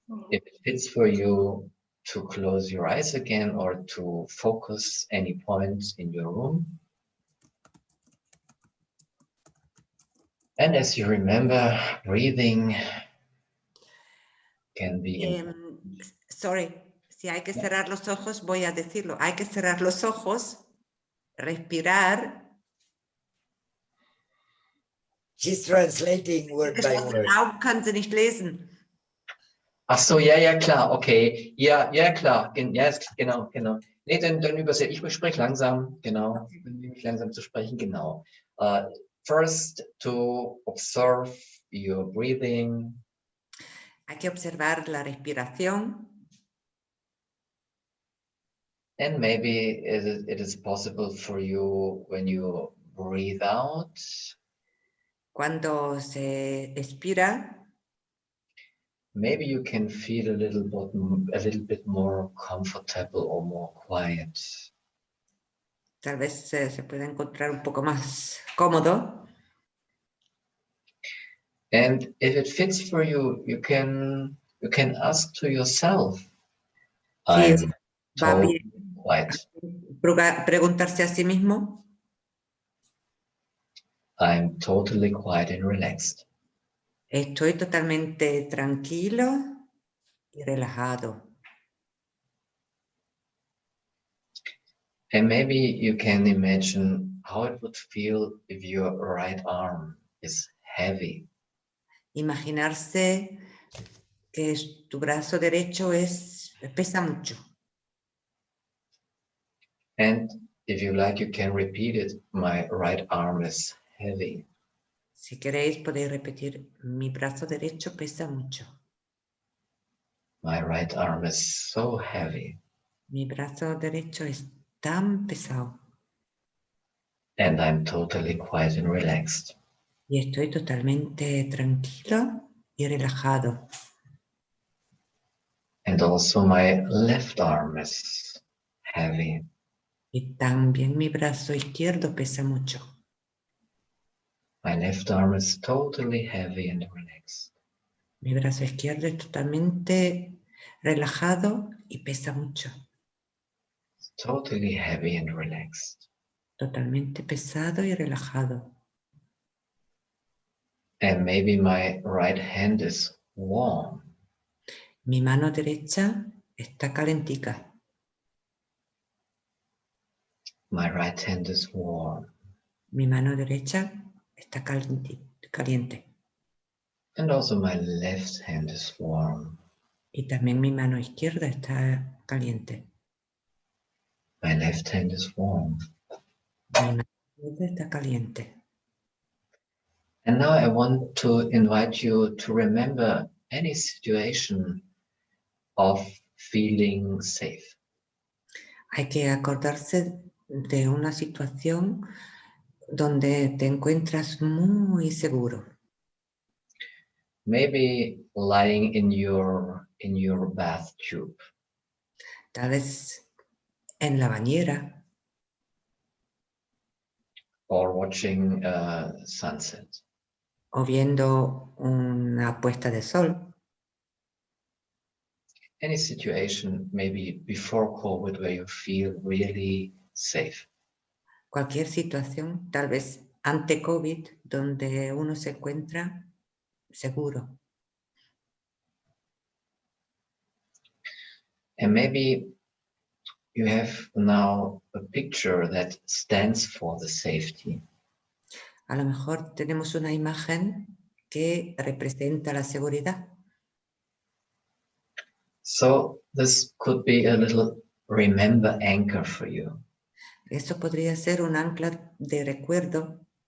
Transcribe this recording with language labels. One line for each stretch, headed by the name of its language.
English: If it fits for you, to close your eyes again or to focus any points in your room. And as you remember, breathing can be...
Spanish: Sorry, si hay que cerrar los ojos, voy a decirlo. Hay que cerrar los ojos, respirar.
English: She's translating word by word.
German: Augen kann sie nicht lesen. Ach so, ja, klar, okay. Ja, klar. Ja, genau. Nee, dann übersetze ich spreche langsam, genau. Langsam zu sprechen, genau.
English: First, to observe your breathing.
Spanish: Hay que observar la respiración.
English: And maybe it is possible for you when you breathe out.
Spanish: Cuando se expira,
English: maybe you can feel a little bit more comfortable or more quiet.
Spanish: Tal vez se pueda encontrar un poco más cómodo.
English: And if it fits for you, you can ask to yourself.
Spanish: Sí,
English: I'm
Spanish: va
English: totally
Spanish: bien
English: quiet.
Spanish: preguntarse a sí mismo,
English: I'm totally quiet and relaxed.
Spanish: estoy totalmente tranquilo y relajado.
English: And maybe you can imagine how it would feel if your right arm is heavy.
Spanish: Imaginarse que tu brazo derecho pesa mucho.
English: And if you like, you can repeat it. My right arm is heavy.
Spanish: Si queréis, podéis repetir, mi brazo derecho pesa mucho.
English: My right arm is so heavy.
Spanish: Mi brazo derecho es tan pesado.
English: And I'm totally quiet and relaxed.
Spanish: Y estoy totalmente tranquilo y relajado.
English: And also my left arm is heavy.
Spanish: Y también mi brazo izquierdo pesa mucho.
English: My left arm is totally heavy and relaxed.
Spanish: Mi brazo izquierdo es totalmente relajado y pesa mucho.
English: It's totally heavy and relaxed.
Spanish: Totalmente pesado y relajado.
English: And maybe my right hand is warm.
Spanish: Mi mano derecha está calentica.
English: My right hand is warm.
Spanish: Mi mano derecha está caliente.
English: And also my left hand is warm.
Spanish: Y también mi mano izquierda está caliente.
English: My left hand is warm.
Spanish: Mi mano izquierda está caliente.
English: And now I want to invite you to remember any situation of feeling safe.
Spanish: Hay que acordarse de una situación donde te encuentras muy seguro.
English: Maybe lying in your bath tube.
Spanish: Tal vez en la bañera
English: Or watching sunset.
Spanish: o viendo una puesta de sol.
English: Any situation, maybe before COVID, where you feel really safe.
Spanish: Cualquier situación, tal vez ante COVID, donde uno se encuentra seguro.
English: And maybe you have now a picture that stands for the safety.
Spanish: A lo mejor tenemos una imagen que representa la seguridad.
English: So this could be a little remember anchor for you.
Spanish: Eso podría ser un ancla de recuerdo.